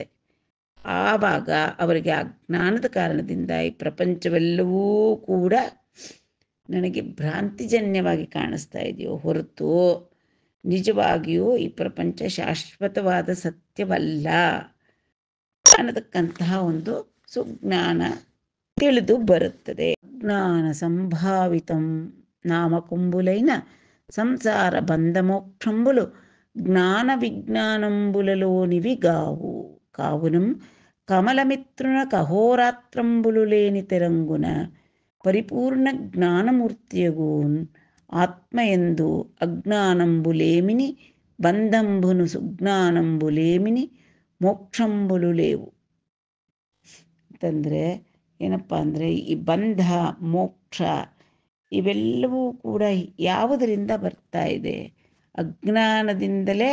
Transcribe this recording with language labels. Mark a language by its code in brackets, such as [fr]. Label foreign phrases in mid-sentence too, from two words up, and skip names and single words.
[kn] ಆವಾಗ ಅವರಿಗೆ ಆ ಜ್ಞಾನದ ಕಾರಣದಿಂದ ಈ ಪ್ರಪಂಚವೆಲ್ಲವೂ ಕೂಡ ನನಗೆ ಭ್ರಾಂತಿಜನ್ಯವಾಗಿ ಕಾಣಿಸ್ತಾ ಇದೆಯೋ ಹೊರತು ನಿಜವಾಗಿಯೂ ಈ ಪ್ರಪಂಚ ಶಾಶ್ವತವಾದ ಸತ್ಯವಲ್ಲ ಅನ್ನತಕ್ಕಂತಹ ಒಂದು ಸುಜ್ಞಾನ ತಿಳಿದು ಬರುತ್ತದೆ. [te] జ్ఞాన సంభావితం నామ కుంబులైన సంసార బంధమోక్షంబులు జ్ఞాన విజ్ఞానంబులలోనివి గావు కావునం కమలమిత్రున కహోరాత్రంబులు లేని తెరంగున పరిపూర్ణ జ్ఞానమూర్తియగూన్ ఆత్మయందు అజ్ఞానంబులేమిని బంధంబును సుజ్ఞానంబులేమిని మోక్షంబులు లేవు [kn] ಅಂತಂದರೆ ಏನಪ್ಪ ಅಂದರೆ, ಈ ಬಂಧ ಮೋಕ್ಷ ಇವೆಲ್ಲವೂ ಕೂಡ ಯಾವುದರಿಂದ ಬರ್ತಾ ಇದೆ? ಅಜ್ಞಾನದಿಂದಲೇ.